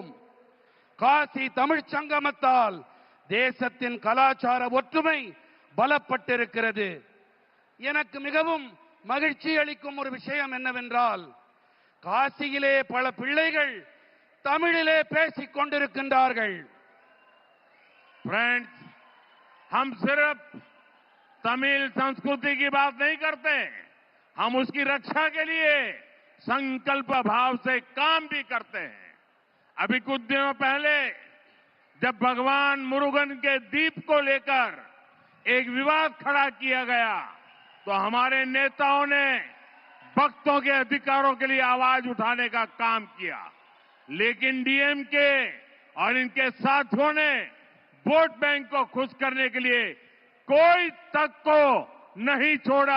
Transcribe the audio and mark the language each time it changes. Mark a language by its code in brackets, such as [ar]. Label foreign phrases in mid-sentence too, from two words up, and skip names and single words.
[ta] காசி தமிழ்ச் சங்கமத்தால் தேசத்தின் கலாச்சார ஒற்றுமை பலப்பட்டிருக்கிறது. எனக்கு மிகவும் மகிழ்ச்சி அளிக்கும் ஒரு விஷயம் என்னவென்றால், காசியிலே பல பிள்ளைகள் தமிழிலே பேசிக் கொண்டிருக்கின்றார்கள். [hi] फ्रेंड्स, हम सिर्फ तमिल संस्कृति की बात नहीं करते, हम उसकी रक्षा के लिए संकल्प भाव से काम भी करते हैं. अभी कुछ दिनों पहले जब भगवान मुरुगन के द्वीप को लेकर एक विवाद खड़ा किया गया तो हमारे नेताओं ने भक्तों के अधिकारों के लिए आवाज उठाने का काम किया, लेकिन डीएमके और इनके साथियों ने [en] vote bank [hi] को खुश करने के लिए कोई तक को नहीं छोड़ा.